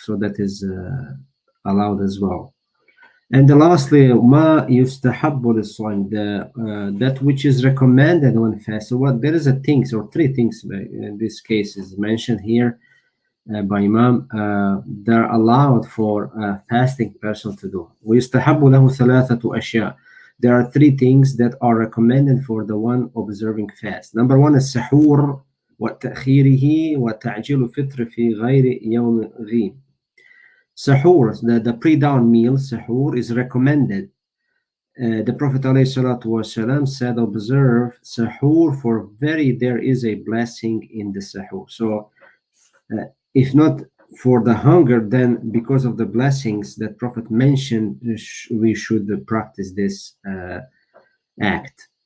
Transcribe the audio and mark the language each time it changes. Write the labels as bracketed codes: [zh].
[en] So that is allowed as well. And lastly, [ar] ma yustahabbu lis-saim, [en] that which is recommended when fast. So what there is a things or three things in this case is mentioned here by Imam. They're allowed for a fasting person to do. [ar] ويستحب له ثلاثة أشياء. [en] There are three things that are recommended for the one observing fast. Number one is [ar] سحور وتأخيره وتعجيل الفطر في غير يوم ذي. [en] Sahur, the pre-dawn meal, sahur, is recommended. The Prophet ﷺ said, observe sahur, for very there is a blessing in the sahur. So if not for the hunger, then because of the blessings that Prophet mentioned, we should practice this act.